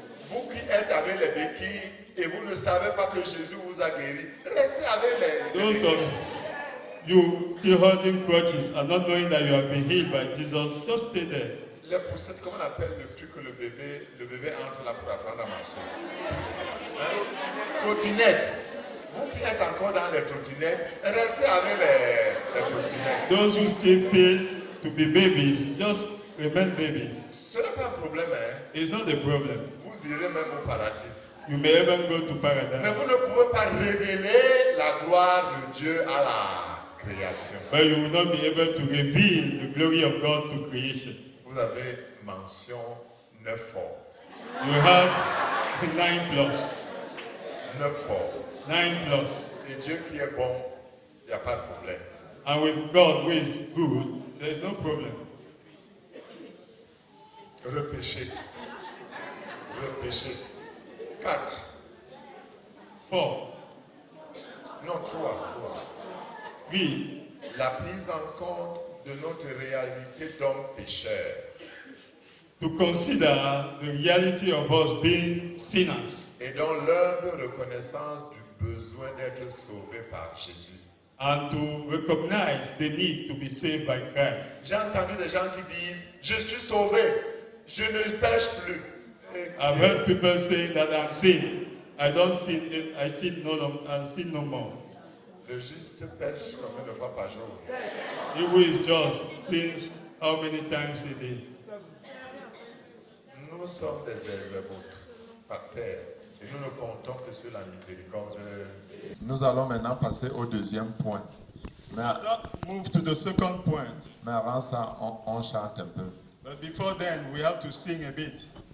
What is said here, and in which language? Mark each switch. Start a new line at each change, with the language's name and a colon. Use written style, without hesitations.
French: Vous qui êtes avec les béquilles et vous ne savez pas que Jésus vous a guéri, restez avec les
English: Those of you still holding crutches and not knowing that you have been healed by Jesus, just stay there.
French: Les poussettes, comment on appelle le truc que le bébé entre là pour apprendre à marcher? Hein? Trottinette. Vous qui êtes encore dans les trottinettes, restez avec les trottinettes.
English: Those who still feel to be babies, just remain babies.
French: Ce n'est pas un problème, hein?
English: It's not a problem.
French: Vous irez même au paradis.
English: You may even go to
French: Mais
English: paradise,
French: vous ne pouvez pas révéler la gloire de Dieu à la création.
English: but you will not be able to reveal the glory of God to creation.
French: Vous avez mention 9 fois.
English: You have 9 plus.
French: 9 fois.
English: 9 plus.
French: Et Dieu qui est bon, il n'y a pas de problème.
English: And with God who is good, there is no problem.
French: Repêcher. Repêcher. 4.
English: 4.
French: Non, 3.
English: 3.
French: La prise en compte de notre réalité d'homme pécheur.
English: To consider the reality of us being sinners
French: Et dans l'humble reconnaissance du besoin d'être sauvé par Jésus.
English: and to recognize the need to be saved by Christ.
French: J'ai entendu des gens qui disent, je suis sauvé, je ne pêche plus.
English: I've heard people saying that I'm sin. I don't sin. I sin no more.
French: Le juste pêche combien de fois par jour?
English: He who is just sins how many times a day?
French: Nous sommes des herberoutes par terre et nous ne comptons que sur la miséricorde. Nous allons maintenant passer au deuxième point. Mais
English: Move to the second point.
French: avant ça, on chante un peu.
English: But before then, we have to sing a bit.